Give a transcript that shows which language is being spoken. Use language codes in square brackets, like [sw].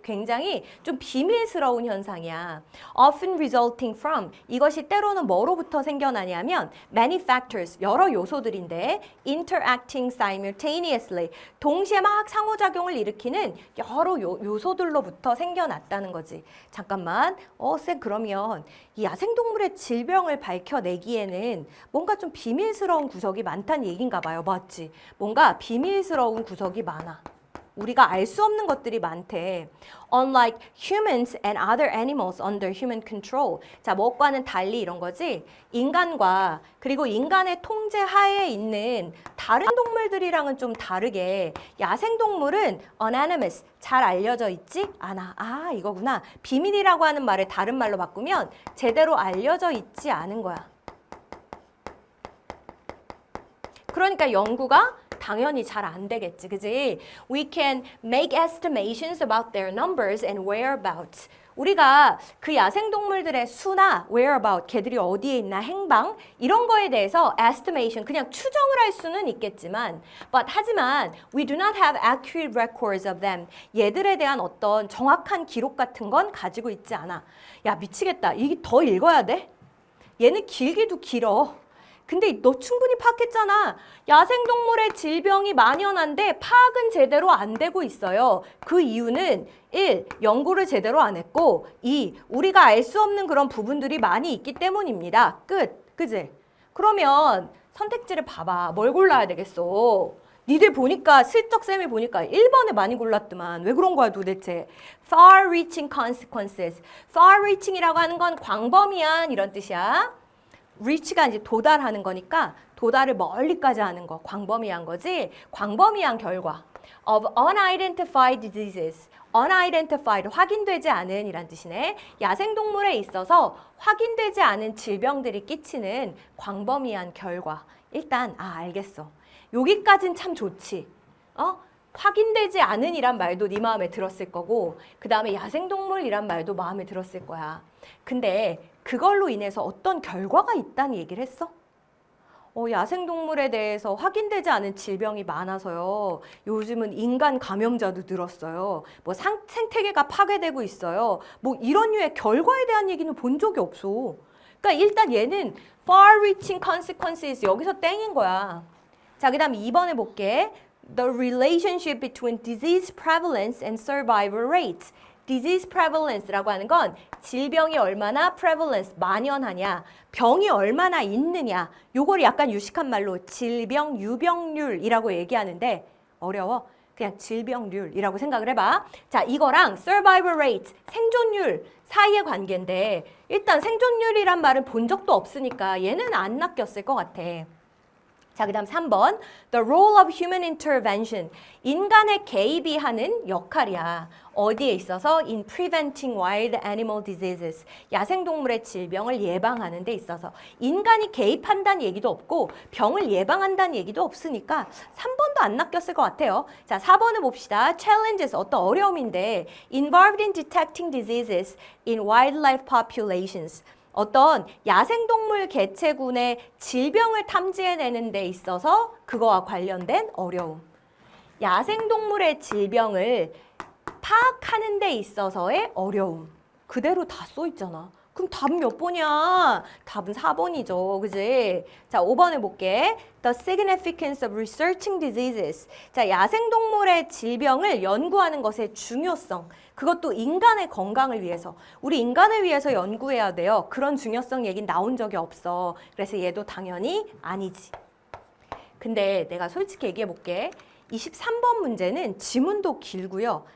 [ko] 굉장히 좀 비밀스러운 현상이야. [en] Often resulting from, [ko] 이것이 때로는 뭐로부터 생겨나냐면 [en] many factors, [ko] 여러 요소들인데 [en] interacting simultaneously, [ko] 동시에 막 상호작용을 일으키는 여러 요소들로부터 생겨났다는 거지. 잠깐만, 쌤, 그러면 이 야생동물의 질병을 밝혀내기에는 뭔가 좀 비밀스러운 구석이 많다는 얘기인가 봐요. 맞지? 뭔가 비밀스러운 구석이 많아. 우리가 알 수 없는 것들이 많대. [en] Unlike humans and other animals under human control. [ko] 자, 뭐과는 달리 이런 거지. 인간과 그리고 인간의 통제 하에 있는 다른 동물들이랑은 좀 다르게 야생동물은 anonymous, 잘 알려져 있지 않아. 아, 이거구나. 비밀이라고 하는 말을 다른 말로 바꾸면 제대로 알려져 있지 않은 거야. 그러니까 연구가 당연히 잘 안 되겠지, 그지? [en] We can make estimations about their numbers and whereabouts. [ko] 우리가 그 야생동물들의 수나 whereabout, 걔들이 어디에 있나, 행방 이런 거에 대해서 estimation, 그냥 추정을 할 수는 있겠지만 하지만 [en] we do not have accurate records of them. [ko] 얘들에 대한 어떤 정확한 기록 같은 건 가지고 있지 않아. 야, 미치겠다. 이게 더 읽어야 돼? 얘는 길기도 길어. 근데 너 충분히 파악했잖아. 야생동물의 질병이 만연한데 파악은 제대로 안 되고 있어요. 그 이유는 1. 연구를 제대로 안 했고 2. 우리가 알 수 없는 그런 부분들이 많이 있기 때문입니다. 끝. 그지? 그러면 선택지를 봐봐. 뭘 골라야 되겠어? 니들 보니까 슬쩍 쌤이 보니까 1번에 많이 골랐더만. 왜 그런 거야 도대체? [en] Far-reaching consequences. [ko] Far-reaching이라고 하는 건 광범위한 이런 뜻이야. reach가 이제 도달하는 거니까 도달을 멀리까지 하는 거, 광범위한 거지. 광범위한 결과 [en] of unidentified diseases. [ko] unidentified, 확인되지 않은 이란 뜻이네. 야생동물에 있어서 확인되지 않은 질병들이 끼치는 광범위한 결과. 일단 알겠어. 여기까진 참 좋지. 확인되지 않은 이란 말도 네 마음에 들었을 거고 그 다음에 야생동물이란 말도 마음에 들었을 거야. 근데 그걸로 인해서 어떤 결과가 있다는 얘기를 했어? 야생동물에 대해서 확인되지 않은 질병이 많아서요. 요즘은 인간 감염자도 늘었어요. 뭐 생태계가 파괴되고 있어요. 뭐 이런 류의 결과에 대한 얘기는 본 적이 없어. 그러니까 일단 얘는 [en] far-reaching consequences [ko] 여기서 땡인 거야. 자, 그 다음 2번에 볼게. [en] The relationship between disease prevalence and survival rates. [ko] disease prevalence라고 하는 건 질병이 얼마나 prevalence, 만연하냐, 병이 얼마나 있느냐. 요걸 약간 유식한 말로 질병 유병률이라고 얘기하는데 어려워. 그냥 질병률이라고 생각을 해봐. 자, 이거랑 survival rate, 생존율 사이의 관계인데 일단 생존율이란 말은 본 적도 없으니까 얘는 안 낚였을 것 같아. 자, 그 다음 3번. [en] The role of human intervention. [ko] 인간의 개입이 하는 역할이야. 어디에 있어서? [en] In preventing wild animal diseases. [ko] 야생동물의 질병을 예방하는 데 있어서. 인간이 개입한다는 얘기도 없고 병을 예방한다는 얘기도 없으니까 3번도 안 낚였을 것 같아요. 자, 4번을 봅시다. Challenges. 어떤 어려움인데 [en] involved in detecting diseases in wildlife populations. [ko] 어떤 야생동물 개체군의 질병을 탐지해내는 데 있어서 그거와 관련된 어려움. 야생동물의 질병을 파악하는 데 있어서의 어려움. 그대로 다 써있잖아. 그럼 답은 몇 번이야? 답은 4번이죠. 그지? 자, 5번을 볼게. [en] The significance of researching diseases. [ko] 자, 야생동물의 질병을 연구하는 것의 중요성. 그것도 인간의 건강을 위해서. 우리 인간을 위해서 연구해야 돼요. 그런 중요성 얘기는 나온 적이 없어. 그래서 얘도 당연히 아니지. 근데 내가 솔직히 얘기해 볼게. 23번 문제는 지문도 길고요.